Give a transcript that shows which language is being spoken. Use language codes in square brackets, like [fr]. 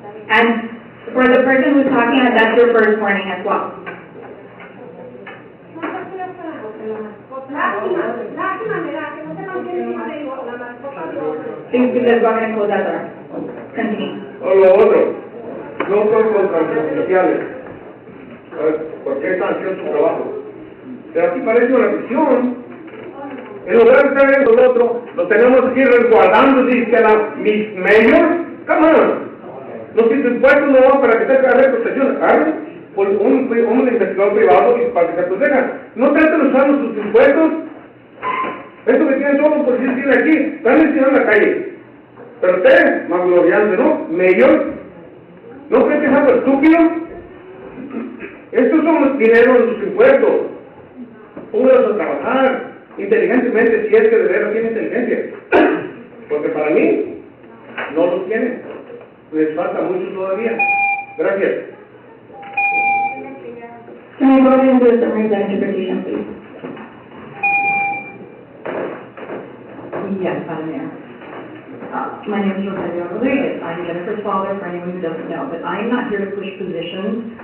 [en] And for the person who's talking, that's your first warning as well. Please, because we're going to close that door. Continue. [es] O lo otro, no son contra los oficiales, porque están haciendo su trabajo. Pero aquí parece una prisión. En lugar de estar viendo lo otro, lo tenemos aquí resguardando, dice la Miss Mayor. [en] Come on. [es] Los impuestos no van para que te haga protección. Agarren por un investigador privado y para que se proteja. No traten de usar sus impuestos. Esto que tienen todos los policías que tienen aquí, están en la calle. Pero usted, más gloriante, ¿no? Mayor, ¿no cree que es algo estúpido? Estos son los dineros de sus impuestos. Pónganlos a trabajar inteligentemente, si es que de veras tiene inteligencia. Porque para mí, no los tienen. Les falta mucho todavía. Gracias. [en] Can I go ahead and do a summary of the interpretation, please? Yes, Madam Mayor. My name is Rosario Rodriguez. I'm Jennifer's father, for anyone who doesn't know. But I'm not here to push positions.